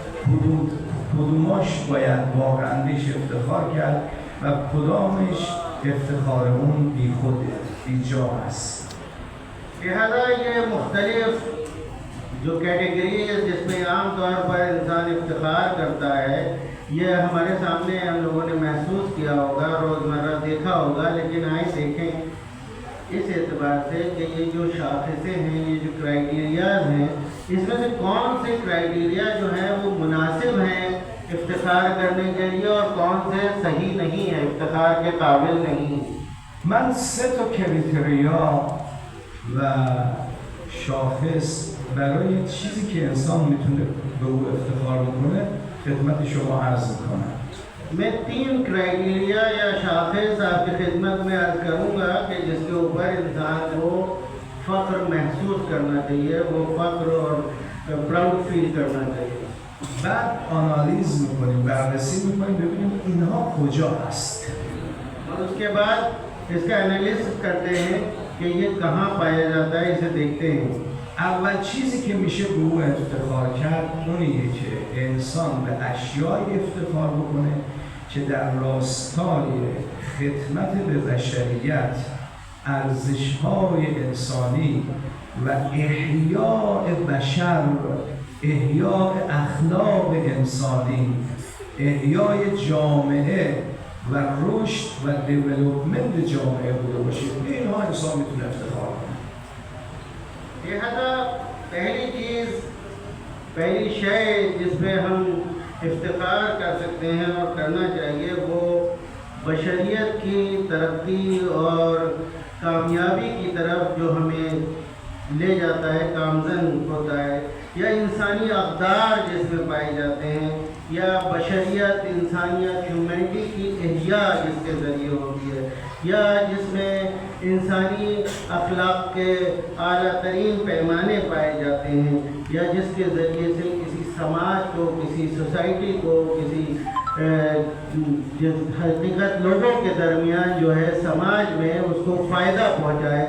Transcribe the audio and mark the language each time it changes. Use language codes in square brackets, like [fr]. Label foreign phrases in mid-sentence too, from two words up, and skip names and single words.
[fa] کدوماش باید واقعا بهش افتخار کرد و کدامش افتخار اون بی خود بی جا است. [ur] لہذا یہ مختلف جو کیٹیگریز جس میں عام طور پر انسان افتخار کرتا ہے یہ ہمارے سامنے ہم لوگوں نے محسوس کیا ہوگا، روزمرہ دیکھا ہوگا، لیکن آئیں دیکھیں اس اعتبار سے کہ یہ جو شاخصیں ہیں، یہ جو کرائیٹیریاز ہیں، اس میں سے کون سے کرائیٹیریا جو ہیں وہ مناسب ہیں افتخار کرنے کے لیے اور کون سے صحیح نہیں ہیں، افتخار کے قابل نہیں ہیں. [fa] من 3 تا کریتریا و شاخص برای چیزی که انسان میتونه به او افتخار بکنه خدمت شما عرض میکنم. [ur] میں 3 کرائیٹیریا یا شاخص آپ کی خدمت میں عرض کروں گا کہ جس کے اوپر انسان کو فخر محسوس کرنا چاہیے، وہ فخر اور پراؤڈ فیل کرنا چاہیے. [fa] بعد آنالیز میکنیم، بررسی میکنیم ببینیم اینها کجا هست. [ur] اور اس کے بعد اس کا انالیسس کرتے ہیں کہ یہ کہاں پایا جاتا ہے، اسے دیکھتے ہیں. [fa] اول چیزی که میشه به او افتخار کرد اونیه که انسان به اشیایی افتخار بکنه که در راستای خدمت به بشریت، ارزش‌های انسانی و احیاء بشر، احیاء اخلاق انسانی، احیاء جامعه و رشد و دیولپمنت جامعه بوده باشه. اینها انسان میتونه افتخار کنه. [ur] لہذا پہلی شے جس پہ ہم افتخار کر سکتے ہیں اور کرنا چاہیے وہ بشریت کی ترقی اور کامیابی کی طرف جو ہمیں لے جاتا ہے، گامزن ہوتا ہے، یا انسانی اقدار جس میں پائے جاتے ہیں، یا بشریت، انسانیت، ہیومینٹی کی احیاء جس کے ذریعے ہوتی ہے، یا جس میں انسانی اخلاق کے اعلیٰ ترین پیمانے پائے جاتے ہیں، یا جس کے ذریعے سے کسی سماج کو، کسی سوسائٹی کو، کسی حقیقت لوگوں کے درمیان جو ہے سماج میں اس کو فائدہ پہنچائے.